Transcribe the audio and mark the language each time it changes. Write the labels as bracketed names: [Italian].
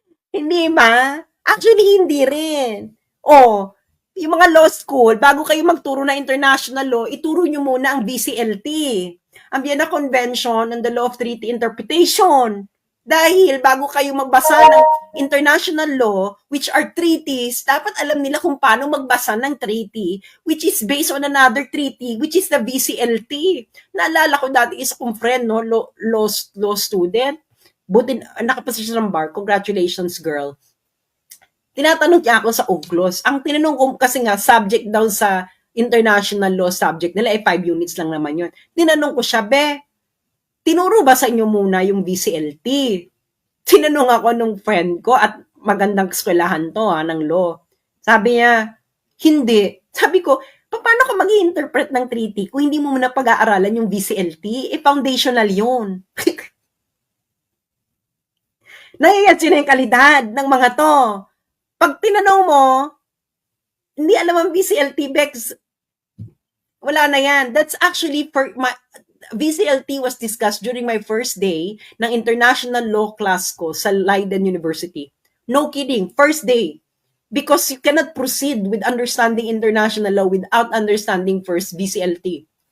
[Filipino] Hindi ba? Actually, hindi rin. Yung mga law school, bago kayo magturo na international law, ituro nyo muna ang VCLT, ang Vienna Convention on the Law of Treaty Interpretation. Dahil bago kayo magbasa ng international law, [English] which are treaties, [Filipino] dapat alam nila kung paano magbasa ng treaty, [English] which is based on another treaty, which is the VCLT. [Filipino] Naalala ko dati isa kong friend, no, law student. Buti nakapasa siya ng bar. [English] Congratulations, girl. [Filipino] Tinatanong niya ako sa UGLOS. Ang tinanong ko kasi nga, subject daw sa international law subject nila, 5 units lang naman yun. Tinanong ko siya, tinuro ba sa inyo muna yung VCLT? Tinanong ako nung friend ko at magandang eskwelahan to ng law. Sabi niya, hindi. Sabi ko, paano ka mag-i-interpret ng treaty kung hindi mo muna pag-aaralan yung VCLT? Foundational yun. Naiyan sila yung kalidad ng mga to. Pag tinanong mo, hindi alam ang VCLT, Bex, wala na yan. [English] That's actually, VCLT was discussed during my first day ng international law class ko sa Leiden University. No kidding, first day. Because you cannot proceed with understanding international law without understanding first VCLT.